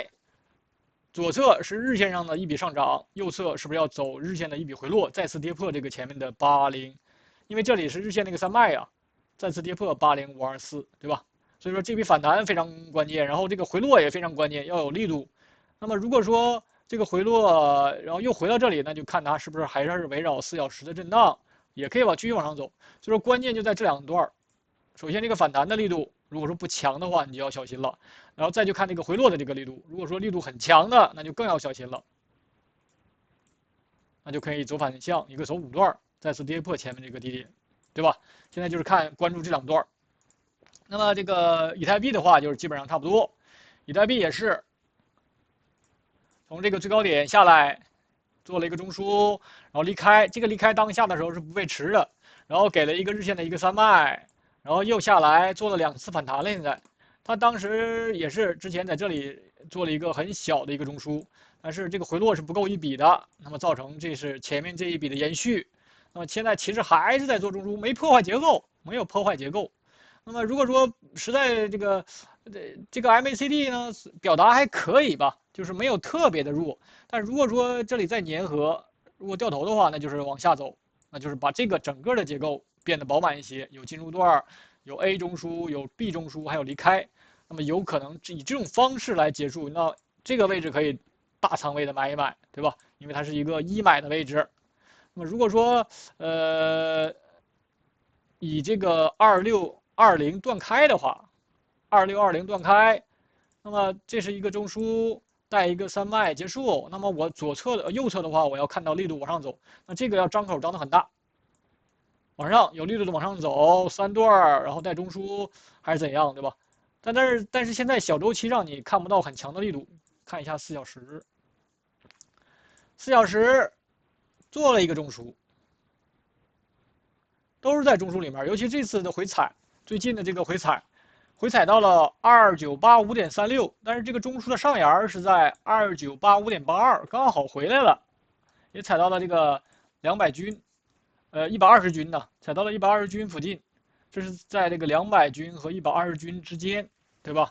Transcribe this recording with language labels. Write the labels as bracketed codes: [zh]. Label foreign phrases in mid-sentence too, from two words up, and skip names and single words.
[zh] 左側是日線上的一筆上漲，右側是不是要走日線的一筆回落，再次跌破這個前面的80。因為這裡是日線那個3賣啊，再次跌破80524，對吧？所以說這筆反彈非常關鍵，然後這個回落也非常關鍵，要有力度。那麼如果說這個回落，然後又回到這裡，那就看它是不是還是圍繞4小时的震盪，也可以继續往上走。所以說關鍵就在这2段。首先这個反彈的力度，如果說不強的話，你就要小心了。然後再就看這個回落的這個力度，如果說力度很強的，那就更要小心了。那就可以走反向，一個走5段，再次跌破前面這個低點，對吧？現在就是關注這2段。那麼這個以太幣的話，就是基本上差不多。以太幣也是從這個最高點下來，做了一個中枢，然後離開。這個離開當下的時候是不背馳的，然後給了一個日線的一個3脈，然後又下來做了2次反彈了。現在它當時也是之前在這裡做了一個很小的一個中樞，但是這個回落是不夠一筆的，那麼造成這是前面這一筆的延續。那麼現在其實還是在做中樞，沒破壞結構，沒有破壞結構。那麼如果說實在這個 MACD 呢表達還可以吧，就是沒有特別的弱。但如果說這裡再粘合，如果掉頭的話，那就是往下走，那就是把這個整個的結構變得飽滿一些，有進入段，有 A 中樞，有 B 中樞，還有離開。那麼有可能以這種方式來結束，那這個位置可以大倉位的買一買，對吧？因為它是一個一買的位置。那麼如果說以這個2620斷開的話，2620斷開，那麼這是一個中樞帶一個3脈結束。那麼我右側的話，我要看到力度往上走，那這個要張口張得很大，往上有力度的往上走3段，然後帶中樞還是怎樣，对吧？但是现在小周期上你看不到很强的力度，看一下4小时，4小时做了一個中樞，都是在中樞裡面，尤其這次的回踩，最近的這個回踩到了2985.36，但是這個中樞的上沿是在2985.82，剛好回來了，也踩到了這個200均，120均呢，踩到了120均附近，這是在這個200均和120均之間，對吧？